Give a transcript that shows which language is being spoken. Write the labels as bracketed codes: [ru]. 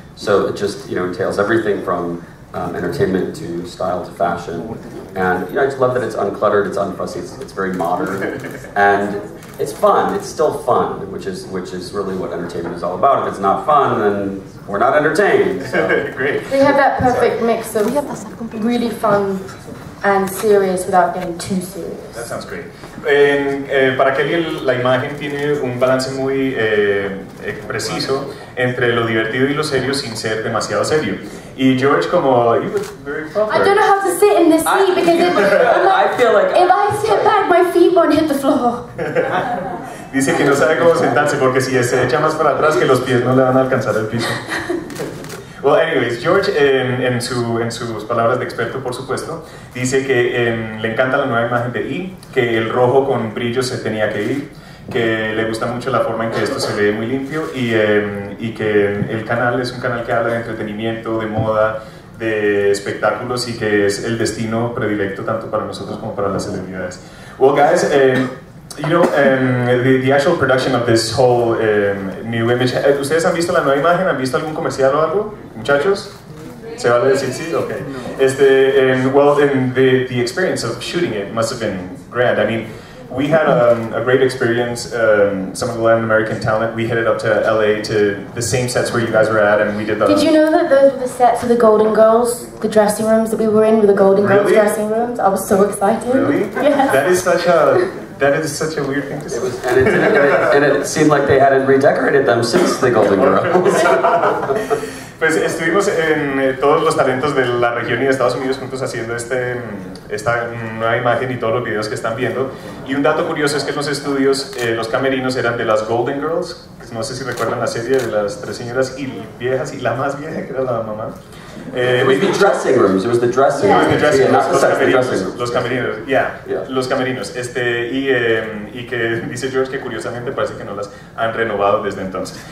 [en] So it just entails everything from entertainment to style to fashion. And I just love that it's uncluttered, it's unfussy, it's very modern. And it's fun. It's still fun, which is really what entertainment is all about. If it's not fun, then we're not entertained. So. Great. We have that perfect mix of really fun and serious without getting too serious. That sounds great. [es] Para Kelly, la imagen tiene un balance muy preciso entre lo divertido y lo serio sin ser demasiado serio. Y George, como [en] he was very proper. I don't know how to sit in this seat because I feel like if I sit back, my feet won't hit the floor. [es] Dice que no sabe cómo sentarse porque si se echa más para atrás que los pies no le van a alcanzar el piso. Well, anyways, George, en sus palabras de experto, por supuesto, dice que le encanta la nueva imagen de I, que el rojo con brillo se tenía que ir, que le gusta mucho la forma en que esto se ve muy limpio y que el canal es un canal que habla de entretenimiento, de moda, de espectáculos y que es el destino predilecto tanto para nosotros como para las celebridades. [en] Well, guys, you know, the actual production of this whole new image, [es] ¿ustedes han visto la nueva imagen? ¿Han visto algún comercial o algo? Muchachos? ¿Se vale decir sí? Okay. [en] Well, the experience of shooting it must have been grand. I mean, we had a great experience, some of the Latin American talent. We headed up to LA to the same sets where you guys were at, and we did the... Did you know that those were the sets of the Golden Girls, the dressing rooms that we were in, were the Golden Girls dressing rooms? I was so excited. Really? Yes. That is such a weird thing to say. And it seemed like they hadn't redecorated them since the Golden Girls. [es] Pues estuvimos en todos los talentos de la región y de Estados Unidos juntos haciendo esta nueva imagen y todos los videos que están viendo. Y un dato curioso es que en los estudios los camerinos eran de las Golden Girls, no sé si recuerdan la serie de las tres señoras y viejas y la más vieja que era la mamá. [en] It was the dressing rooms. It was the dressing rooms. It was the dressing rooms. Not the sets, the dressing rooms. [es] Los camerinos, los camerinos. Y que dice George que curiosamente parece que no las han renovado desde entonces.